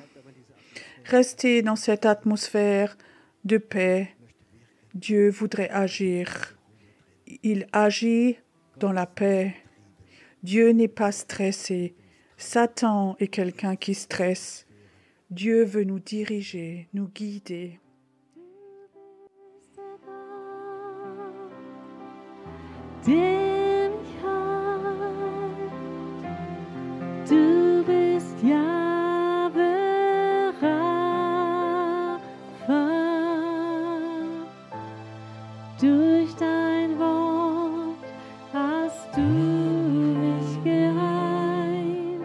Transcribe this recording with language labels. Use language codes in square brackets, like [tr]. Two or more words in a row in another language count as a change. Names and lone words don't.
[fr] Restez dans cette atmosphère de paix. Dieu voudrait agir. Il agit dans la paix. Dieu n'est pas stressé. Satan est quelqu'un qui stresse. Dieu veut nous diriger, nous guider. [de] Der mich heilt. Du bist Jahwe Rapha. Durch dein Wort hast du mich geheilt.